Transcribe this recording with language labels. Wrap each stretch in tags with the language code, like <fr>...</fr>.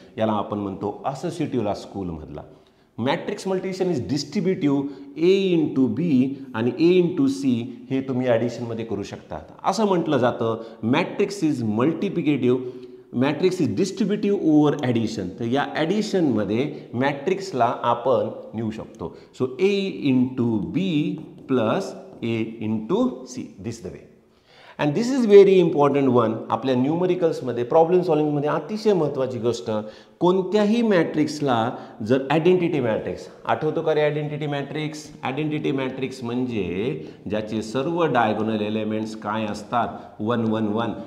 <mr>याला आपण म्हणतो associative law स्कूलमधला.</mr> <en>matrix multiplication is distributive A into B</en> <mr>आणि</mr> <en>A into C</en> <mr>हे तुम्ही ॲडिशनमध्ये करू शकता. असं म्हटलं जातं</mr> <en>Matrix is multiplicative, matrix is distributive over addition.</en> <mr>तर या ॲडिशनमध्ये मॅट्रिक्सला आपण नेऊ शकतो.</mr> <en>So A into B plus A into C this the way. And this is very important one.</en> <mr>आपल्या न्यूमरिकल्समध्ये प्रॉब्लेम सॉल्विंगमध्ये अतिशय महत्त्वाची गोष्ट, कोणत्याही मॅट्रिक्सला जर आयडेंटिटी मॅट्रिक्स आठवतो का रे? आयडेंटिटी मॅट्रिक्स, आयडेंटिटी मॅट्रिक्स म्हणजे ज्याचे सर्व डायगोनल एलिमेंट्स काय असतात 1 1 1.</mr>